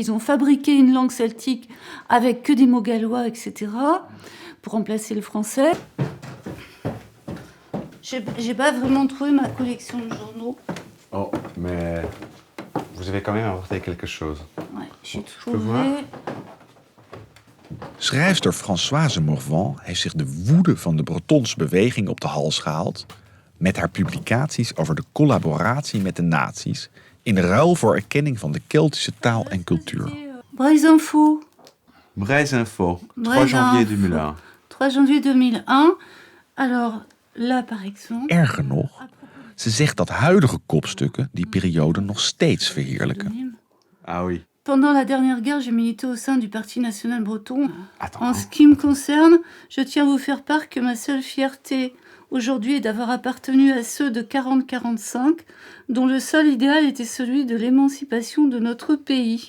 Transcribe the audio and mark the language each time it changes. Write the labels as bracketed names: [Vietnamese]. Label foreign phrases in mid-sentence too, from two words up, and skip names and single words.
[French] Ils ont fabriqué une langue celtique avec que des mots gallois, etc., pour remplacer le français. J'ai pas vraiment trouvé ma collection de journaux. Oh, mais vous avez quand même apporté quelque chose. Ouais, j'ai peux voir? [Dutch] Schrijfster Françoise Morvan heeft zich de woede van de Bretonse beweging op de hals gehaald met haar publicaties over de collaboratie met de nazi's in ruil voor erkenning van de Keltische taal en cultuur. [French] Breisinfo. Breisinfo, 3 janvier 2001. 3 janvier 2001. Alors, là par exemple... [Dutch] Erger nog, ze zegt dat huidige kopstukken die periode nog steeds verheerlijken. [French] Ah oui. Pendant la dernière guerre, j'ai milité au sein du Parti national breton. En ce qui me concerne, je tiens à vous faire part que ma seule fierté aujourd'hui est d'avoir appartenu à ceux de 40-45, dont le seul idéal était celui de l'émancipation de notre pays.